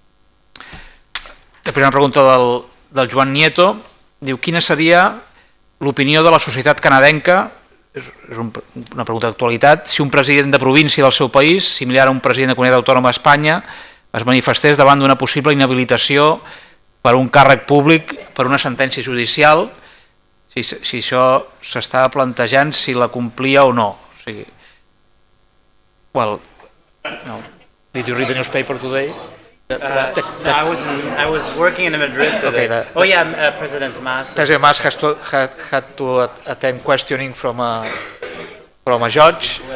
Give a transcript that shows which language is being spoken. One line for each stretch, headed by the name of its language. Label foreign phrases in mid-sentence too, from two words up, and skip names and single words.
Catalan: La primera pregunta del Joan Nieto diu: quina seria l'opinió de la societat canadenca, és una pregunta d'actualitat, si un president de província del seu país, similar a un president de comunitat autònoma d'Espanya, es manifestés davant d'una possible inhabilitació per un càrrec públic per una sentència judicial, si això s'estava plantejant, si la complia o no. O sigui,
English: well, no. Did you read the newspaper today? I was working in Madrid today. Okay, President Mas. President Mas had to attend questioning from a judge.